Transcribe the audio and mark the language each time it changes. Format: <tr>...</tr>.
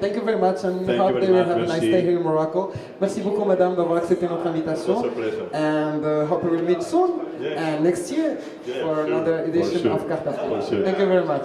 <en>Thank you very much, and hope they will have a nice day here in Morocco.</en> <fr>Merci beaucoup, Madame, d'avoir accepté notre invitation.</fr> <en>And hope we will meet soon and next year for another edition of Carte Afrique. Thank you very much.</en>